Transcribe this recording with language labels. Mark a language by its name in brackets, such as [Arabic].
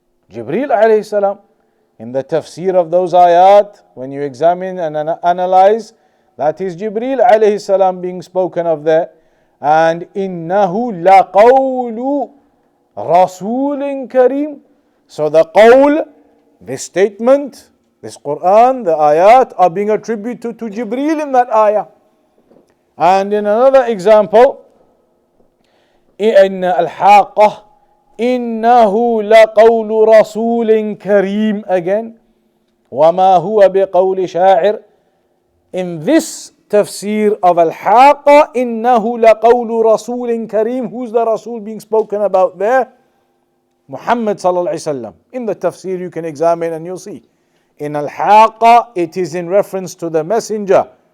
[English] Jibreel alayhi salam. In the tafsir of those ayat, when you examine and analyze, that is Jibreel alayhi salam being spoken of there. [Arabic] And innahu laqawlu rasulin kareem. [English] So the qawl, this statement, this Quran, the ayat are being attributed to Jibreel in that ayah. And in another example, in Al-Haqqah, [Arabic] إنه لقول رسول كريم [English] again [Arabic] وما هو بقول شاعر. [English] In this tafsir of Al-Haqqa, [Arabic] إنه لقول رسول كريم, [English] who's the Rasul being spoken about there? Muhammad sallallahu alaihi wasallam. In the tafsir you can examine and you'll see. In Al-Haqqa it is in reference to the messenger.